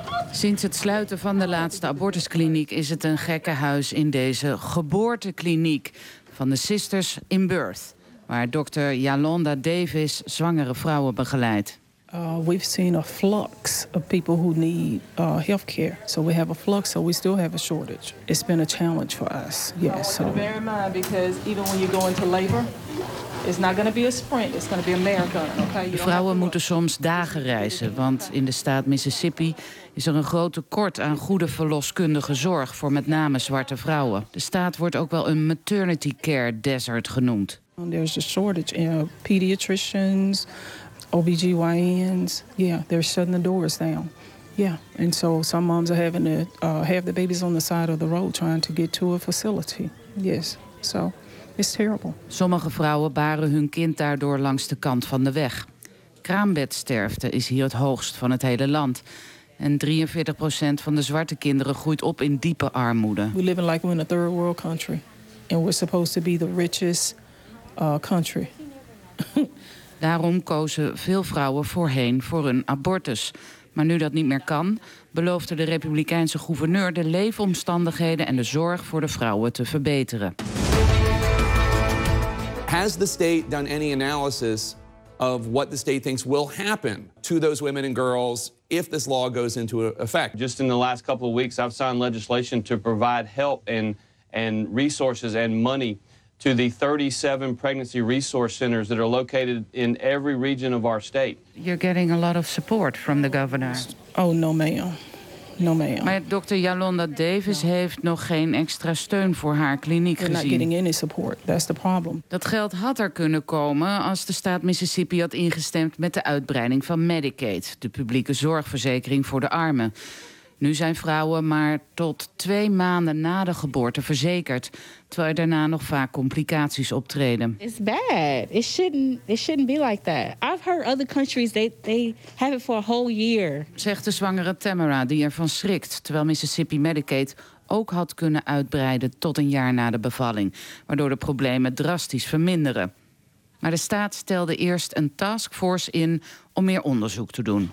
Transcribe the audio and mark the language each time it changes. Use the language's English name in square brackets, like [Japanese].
[Dutch] Sinds het sluiten van de laatste abortuskliniek is het een gekkenhuis in deze geboortekliniek van de Sisters in Birth, waar dokter Yolanda Davis zwangere vrouwen begeleidt. [English] We've seen a flux of people who need healthcare. So we have a flux, so we still have a shortage. It's been a challenge for us. Yes. So bear in mind, because even when you go into labor, it's not going to be a sprint. It's going to be a marathon. Okay? [Dutch] De vrouwen moeten soms dagen reizen, want in de staat Mississippi is er een groot tekort aan goede verloskundige zorg voor met name zwarte vrouwen. De staat wordt ook wel een [English] maternity care desert [Dutch] genoemd. [English] There's a shortage in pediatricians, OBGYNs, yeah, they're shutting the doors down. Yeah, and so some moms are having to have the babies on the side of the road trying to get to a facility. Yes, so it's terrible. [Dutch] Sommige vrouwen baren hun kind daardoor langs de kant van de weg. Kraambedsterfte is hier het hoogst van het hele land. En 43% van de zwarte kinderen groeit op in diepe armoede. [English] We live like we're in a third world country. And we're supposed to be the richest country. [Dutch] Daarom kozen veel vrouwen voorheen voor een abortus. Maar nu dat niet meer kan, beloofde de Republikeinse gouverneur de leefomstandigheden en de zorg voor de vrouwen te verbeteren. [English] Has the state done any analysis of what the state thinks will happen to those women and girls if this law goes into effect? Just in the last couple of weeks, I've signed legislation to provide help and resources and money to the 37 pregnancy resource centers that are located in every region of our state. You're getting a lot of support from the governor. Oh, no ma'am. No ma'am. [Dutch] Maar Dr. Yolanda Davis heeft nog geen extra steun voor haar kliniek gezien. [English] They're not getting any support. That's the problem. [Dutch] Dat geld had er kunnen komen als de staat Mississippi had ingestemd met de uitbreiding van Medicaid, de publieke zorgverzekering voor de armen. Nu zijn vrouwen maar tot 2 maanden na de geboorte verzekerd, terwijl er daarna nog vaak complicaties optreden. [English] It's bad. It shouldn't be like that. I've heard other countries they have it for a whole year. [Dutch] Zegt de zwangere Tamara, die ervan schrikt, terwijl Mississippi Medicaid ook had kunnen uitbreiden tot 1 jaar na de bevalling, waardoor de problemen drastisch verminderen. Maar de staat stelde eerst een taskforce in om meer onderzoek te doen.